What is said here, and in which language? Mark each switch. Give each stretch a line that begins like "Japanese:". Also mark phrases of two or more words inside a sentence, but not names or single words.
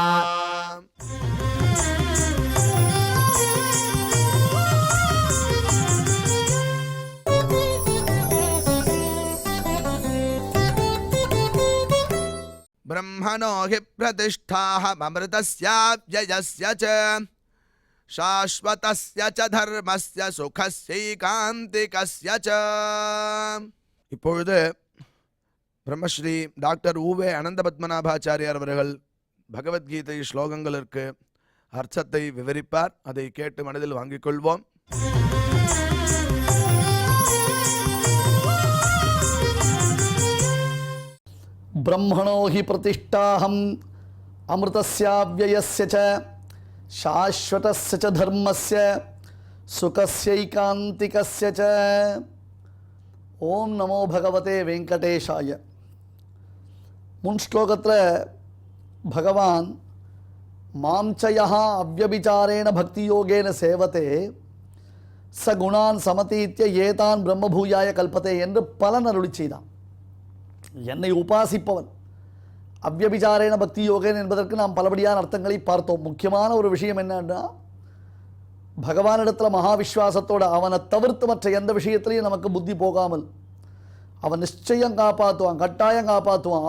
Sanskrit: ब्रह्मणो हि प्रतिष्ठाहमृतस्याव्ययस्य च शाश्वतस्य च धर्मस्य सुखस्यैकान्तिकस्य च।
Tamil: இப்பொழுது பிரம்மஸ்ரீ டாக்டர் ஊவே அனந்த பத்மநாபாச்சாரியார் அவர்கள் பகவத்கீதை ஸ்லோகங்களுக்கு அர்த்தத்தை விவரிப்பார். அதை கேட்டு மனதில் வாங்கிக் கொள்வோம்.
Sanskrit: ब्रह्मणो हि प्रतिष्ठाहम् अमृतस्याव्ययस्य च शाश्वतस्य च धर्मस्य सुखस्यैकान्तिकस्य च। ओम नमो भगवते वेंकटेशाय।
Tamil: முன் ஸ்லோகத்ர
Sanskrit: भगवान मां च यः अव्यभिचारेण भक्तियोगेन सेवते स गुणान् समतीत्य एतान् ब्रह्मभूयाय कल्पते
Tamil: என்று பலன் அருளி செய்தான். என்னை உபாசிப்பவன்
Sanskrit: अव्यभिचारेण भक्ति योगेन
Tamil: என்பதற்கு நாம் பலபடியான அர்த்தங்களை பார்த்தோம். முக்கியமான ஒரு விஷயம் என்னன்னா, பகவானிடத்தில் மகாவிஸ்வாசத்தோடு அவனை தவிர்த்து மற்ற எந்த விஷயத்திலையும் நமக்கு புத்தி போகாமல் அவன் நிச்சயம் காப்பாற்றுவான், கட்டாயம் காப்பாற்றுவான்.